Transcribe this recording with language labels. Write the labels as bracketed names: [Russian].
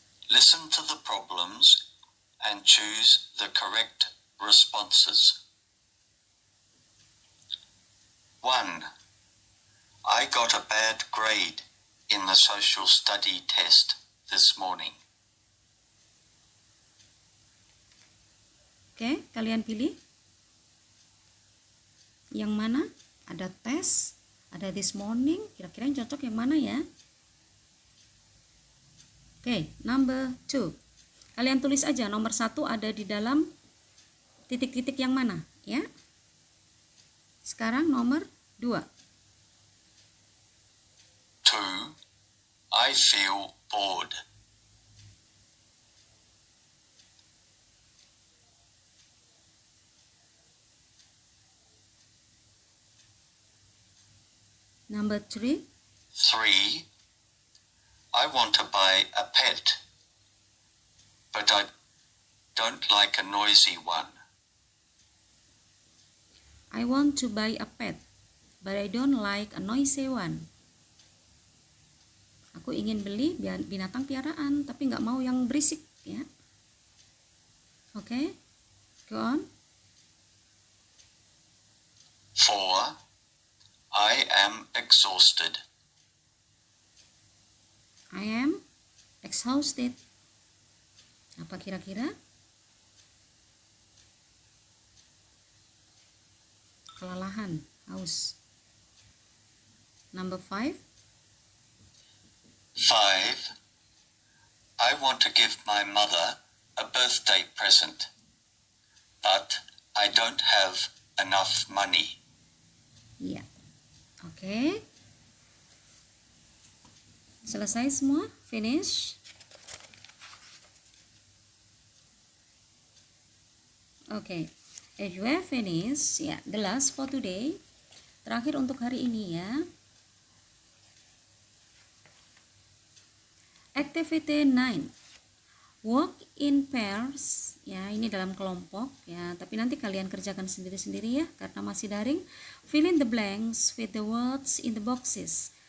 [English] Listen to the problems and choose the correct responses. 1. I got a bad grade in the social study test this morning. [Indonesian] Oke, kalian pilih yang mana? Ada tes, ada [English] this morning, [Indonesian] kira-kira yang cocok yang mana ya? Oke, [English] number 2. [Indonesian] Kalian tulis aja nomor 1 ada di dalam titik-titik yang mana, ya? Sekarang nomor 2. [English] 2. I feel bored. Number 3. 3. I want to buy a pet, but I don't like a noisy one. I want to buy a pet, but I don't like a noisy one. [Indonesian] Aku ingin beli binatang piaraan, tapi nggak mau yang berisik, ya. [English] Oke, go on. 4. I am exhausted. I am exhausted. [Indonesian] Apa kira-kira? Kelelahan, haus. [English] Number 5. 5. I want to give my mother a birthday present, but I don't have enough money. [Indonesian] Iya. Oke. Selesai semua? [English] Finish? [Indonesian] Oke. [English] If you have finished, ya, the last for today. [Indonesian] Terakhir untuk hari ini ya. Activity 9. [English] Work in pairs, [Indonesian] ya, ini dalam kelompok ya, tapi nanti kalian kerjakan sendiri-sendiri ya karena masih daring. [English] Fill in the blanks with the words in the boxes.